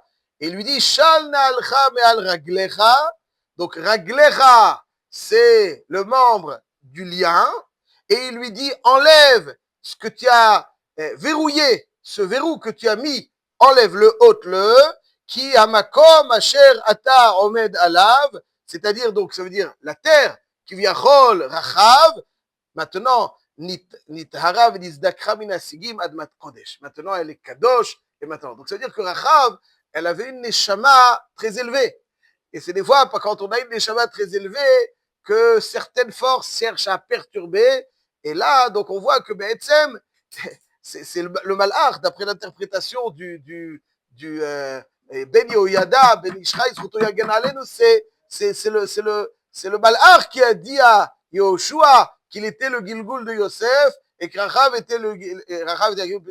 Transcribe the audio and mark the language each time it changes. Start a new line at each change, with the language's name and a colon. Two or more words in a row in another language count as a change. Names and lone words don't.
French: Et il lui dit,
Hebrew: של נעלך מעל רגלך.
French: Donc raglecha, c'est le membre du lien. Et il lui dit, enlève ce que tu as verrouiller ce verrou que tu as mis, enlève-le, ôte-le, qui
Hebrew: המקום אשר אתה עומד עליו,
French: c'est-à-dire, donc, ça veut dire la terre, qui vient chol rachav, maintenant,
Hebrew: נטהרה ונזדככה מן הסיגים אדמת קודש.
French: Maintenant, elle est kadosh, et maintenant. Donc, ça veut dire que rachav, elle avait une neshama très élevée. Et c'est des fois, quand on a une neshama très élevée, que certaines forces cherchent à perturber. Et là, donc, on voit que Be'etzem, c'est le malach, d'après l'interprétation du Ben Yehoyada, Ben Ishraï, c'est le malach qui a dit à Yehoshua qu'il était le Gilgul de Yosef et que Rachav était le Gilgul.